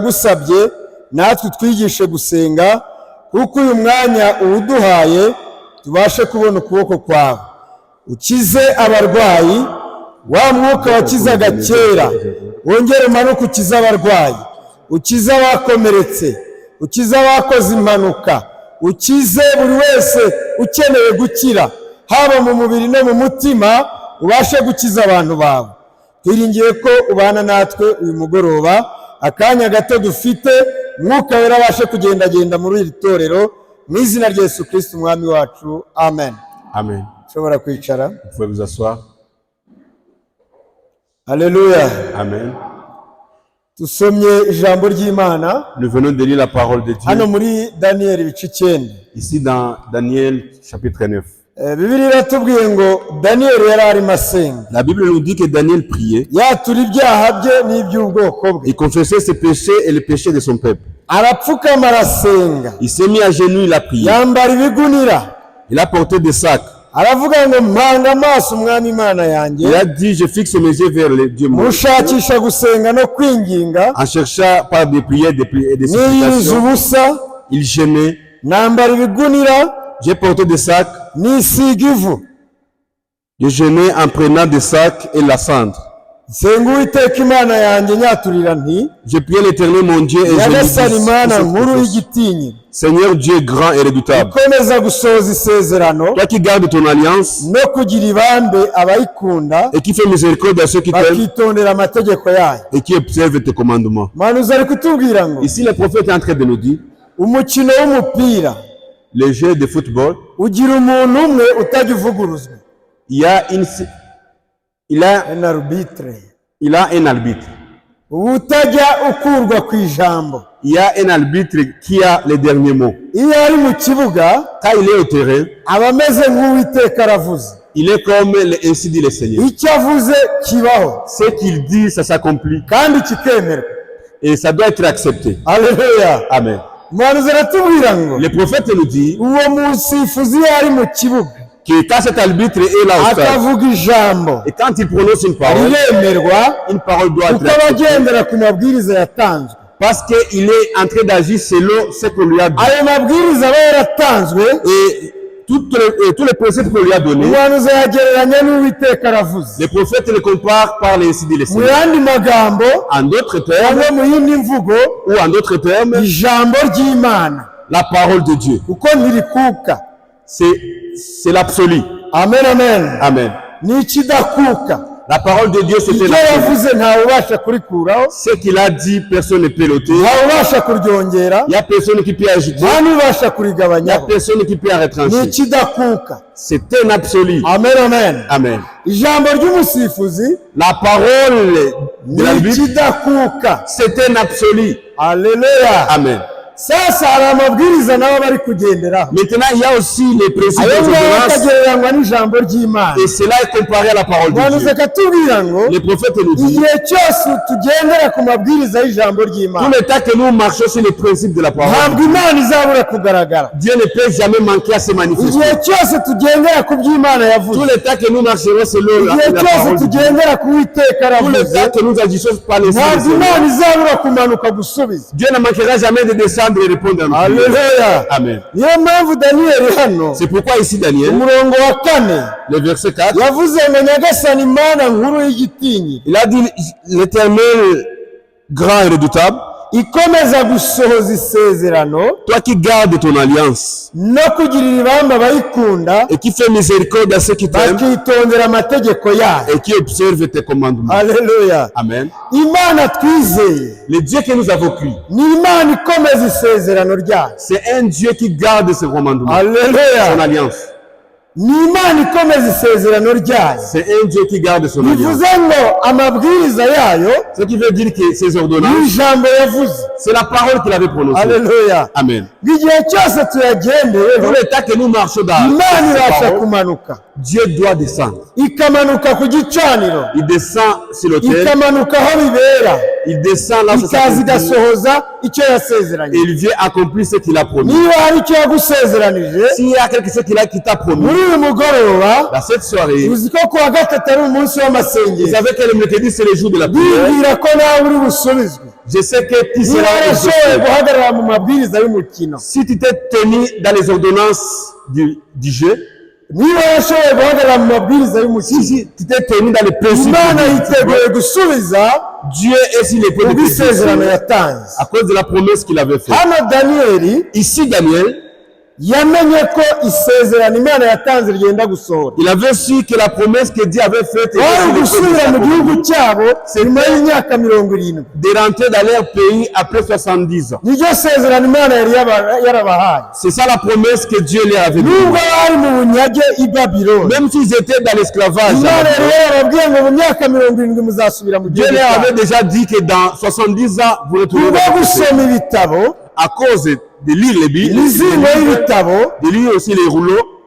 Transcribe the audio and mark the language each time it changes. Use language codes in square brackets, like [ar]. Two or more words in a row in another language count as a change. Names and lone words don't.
[rw] yagusabye, natwe twigishe gusenga kuko uyu mwanya uwuduhaye tubashe kubona ukuboko kwawe, ukize abarwayi, wa mwuka wakizaga kera wongere umanuke ukize abarwayi, ukize abakomeretse, ukize abakoze impanuka, ukize buri wese ukeneye gukira, haba mu mubiri no mu mutima, ubashe gukiza abantu bawe. Twiringiye ko ubana natwe uyu mugoroba, akanya gato dufite, Mwuka Wera abashe kugendagenda muri iri torero, mu izina rya Yesu Kristo umwami wacu, amen. Amen. Ushobora kwicara. [fr] Vous pouvez vous asseoir. Alléluia. Amen. [rw] Tusomye ijambo ry'Imana. [fr] Nous venons de lire la parole de [rw] Hano [fr] Dieu. [rw] muri Daniel ibice 9. [fr] Ici dans Daniel chapitre 9. [rw] Bibiliya iratubwiye ngo Daniel yari arimo asenga. [fr] La Bible nous dit que Daniel priait. [rw] Yatura ibyaha bye n'iby'ubwoko bwe. [fr] Il confessait ses péchés et les péchés de son peuple. [rw] Arapfukama arasenga. [fr] Il s'est mis à genoux, il a prié. [rw] Yambara ibigunira. [fr] Il a porté des sacs. [rw] Aravuga ngo mpanga amaso umwami Imana yanjye. [fr] Il a dit, je fixe mes yeux vers le Dieu mon Dieu. [rw] Mushakisha gusenga no kwinginga. [fr] En cherchant par des prières et des [rw] Niyiriza [fr] supplications, [rw] ubusa. [fr] il gênait. [rw] Nambara ibigunira. [fr] J'ai porté des sacs. [rw] Nisiga ivu. [fr] Je gênais en prenant des sacs et la cendre. [rw] Nsenga Uwiteka Imana yanjye nyaturira nti. [fr] Je priais l'Éternel mon Dieu et je [rw] Nyagasani [fr] lui [rw] Imana nkuru [fr] dis, [rw] y'igitinyiro. [fr] Seigneur Dieu grand et redoutable, [rw] Ukomeza gusohoza isezerano [fr] toi qui gardes ton alliance [rw] no kugira ibambe abayikunda [fr] et qui fais miséricorde à ceux qui t'aiment [rw] bakitondera amategeko yayo. [fr] et qui observent tes commandements. [rw] Manuzi ari kutubwira ngo [fr] Ici, le prophète est en train de nous dire, [rw] umukino w'umupira [fr] les jeux de football, [rw] ugira umuntu umwe utajya uvuguruzwa. [fr] il y a Un arbitre. un arbitre. [rw] Utajya ukurwa ku ijambo. [fr] Il y a un arbitre qui a les derniers mots. [rw] Iyo ari mu kibuga [fr] Quand il est au terrain, [rw] aba ameze nk'Uwiteka aravuze. [fr] il est comme ainsi dit le Seigneur. [rw] Icyo avuze kibaho [fr] Ce qu'il dit, ça s'accomplit [rw] kandi kikemerwa. [fr] et ça doit être accepté. [rw] Haleluya. Amen. Manuzi aratubwira ngo [fr] Le prophète nous dit [rw] uwo musifuzi iyo ari mu kibuga [fr] que quand cet arbitre est là au stade, [rw] akavuga ijambo [fr] et quand il prononce une parole doit [rw] kuko [fr] être acceptée [rw] abagendera ku mabwiriza yatanzwe. [fr] parce qu'il est en train d'agir selon ce qu'on lui a dit. [rw] Ayo mabwiriza aba yaratanzwe, [fr] Et tous les principes qu'on lui a donnés, [rw] umuhanuzi yagereranya n'Uwiteka aravuze. [fr] les prophètes le comparent par les ainsi dit le [rw] Mu [fr] Seigneur. [rw] yandi magambo [fr] En d'autres termes, [rw] cyangwa mu yindi mvugo, [fr] ou en d'autres termes, [rw] ijambo ry'Imana [fr] la parole de Dieu, [rw] kuko ntirikuka. [fr] c'est l'absolu. Amen, amen. Amen. [rw] Ni ikidakuka. [fr] La parole de Dieu, c'est [rw] Icyo [fr] l'absolu. [rw] yavuze ntawe ubasha kurikuraho, [fr] Ce qu'il a dit, personne ne peut l'ôter. [rw] ntawe ubasha kuryongera, [fr] Il n'y a personne qui peut ajouter. [rw] nta n'ubasha [fr] Il n'y a [rw] kurigabanyaho. [fr] personne qui peut [rw] Ni [fr] retrancher. [rw] ikidakuka. [fr] C'est un absolu. Amen, amen. Amen. [rw] Ijambo ry'umusifuzi [fr] La parole de [rw] ni [fr] l'arbitre, [rw] ikidakuka. [fr] c'est un absolu. [rw] Haleluya. Amen. Sasa hari amabwiriza nabo bari kugenderaho. [fr] Maintenant, il y a aussi les principes [rw] Ayo [fr] des [rw] ngayo [fr] ordonnances [rw] akagereranywa n'ijambo ry'Imana. [fr] et cela est comparé à la parole de [rw] Umuhanuzi [fr] Dieu. [rw] akatubwira ngo [fr] Le prophète nous dit, [rw] igihe cyose tugendera ku mabwiriza y'ijambo [fr] tout [rw] ry'Imana, [fr] le temps que nous marchons sur les principes de la parole, [rw] ntabwo Imana izabura kugaragara. [fr] Dieu ne peut jamais manquer à se manifester. [rw] Igihe cyose tugendera ku by'Imana yavuze, [fr] Tout le temps que nous marcherons selon la [rw] igihe cyose [fr] parole de Dieu, [rw] tugendera ku Uwiteka [fr] tout le [rw] aravuze, [fr] temps que nous agissons par les [rw] ntabwo [fr] signes, [rw] Imana izabura kumanuka gusubiza. [fr] Dieu ne manquera jamais de descendre et répondre à nous. [rw] Haleluya. Amen. Niyo mpamvu Daniyeli hano [fr] C'est pourquoi ici Daniel, [rw] umurongo wa 4 [fr] le verset 4, [rw] yavuze ngo Nyagasani Imana nkuru y'igitinyiro [fr] il a dit l'Éternel grand et redoutable, [rw] ikomeza gusohoza isezerano [fr] toi qui gardes ton alliance [rw] no kugirira ibamba abayikunda [fr] et qui fais miséricorde à ceux qui t'aiment [rw] bakitondera amategeko yayo. [fr] et qui observent tes commandements. [rw] Haleluya. Amen. Imana twizeye [fr] Le Dieu que nous avons cru, [rw] ni Imana ikomeza isezerano ryayo. [fr] c'est un Dieu qui garde ses commandements, son [rw] Haleluya. [fr] alliance. [rw] Ni Imana ikomeza isezerano ryayo. [fr] C'est un Dieu qui garde son alliance. [rw] Bivuze ngo amabwiriza yayo [fr] Ce qui veut dire que ces ordonnances, [rw] ni ijambo yavuze. [fr] c'est la parole qu'il avait prononcée. [rw] Haleluya. Amen. Igihe cyose [fr] Tout [rw] tuyagendeyeho, [fr] le temps que nous marchons dans [rw] Imana [fr] ces [rw] ibasha [fr] paroles, [rw] kumanuka, [fr] Dieu doit descendre. [rw] ikamanuka ku gicaniro, [fr] Il descend sur l'autel, [rw] ikamanuka aho bibera, [fr] il descend là où ça [rw] ikaza [fr] s'accomplit, [rw] igasohoza icyo [fr] et [rw] yasezeranye. [fr] il vient accomplir ce qu'il a promis. [rw] Niba hari icyo yagusezeranije [fr] S'il y a quelque chose qui t'a promis, [rw] muri uyu mugoroba, [fr] dans cette soirée, [rw] uzi ko kuwa gatatu ari umunsi [fr] vous [rw] w'amasengesho, [fr] savez que le mercredi c'est le jour de la prière. [rw] bibwira ko nawe uri busubizwe. [fr] Je sais que tu [rw] Niba [fr] seras [rw] warashoboye [fr] exaucé. [rw] guhagarara mu mabwiriza y'umukino, mukino. [fr] Si tu t'es tenu dans les ordonnances du jeu, [rw] Niba washoboye guhagarara mu mabwiriza y'umukino, [fr] si tu t'es tenu dans les principes [rw] Imana [fr] du [rw] yiteguye [fr] football, [rw] gusubiza [fr] Dieu est sur les points de [rw] ubwisezerano [fr] bénédiction [rw] yatanze. [fr] à cause de la promesse qu'il avait faite. [rw] Hano Daniyeli [fr] Ici, Daniel, [rw] yamenye ko isezerano Imana yatanze rigenda gusohora. [fr] il avait su que la promesse que Dieu avait faite était [rw] Bari [fr] sur les points [rw] gusubira mu [fr] de [rw] gihugu cyabo nyuma y'imyaka 70. [fr] de rentrer dans leur pays après 70 ans. [rw] Niryo sezerano Imana yari yarabahaye. [fr] C'est ça la promesse que Dieu leur avait [rw] Nubwo [fr] donnée. [rw] bari mu bunyage i Babylone, [fr] Même s'ils étaient dans l'esclavage, [rw] Imana yari yarababwiye ngo mu myaka 70 muzasubira mu [fr] Dieu [rw] gihugu [fr] leur [rw] cyabo. [fr] avait déjà dit que dans 70 ans, vous retournerez [rw] Kubwo [fr] dans votre pays. [rw] gusoma ibitabo, [fr] À cause de lire les Bibles, [rw] imizingo y'ibitabo, [fr] de lire aussi les rouleaux,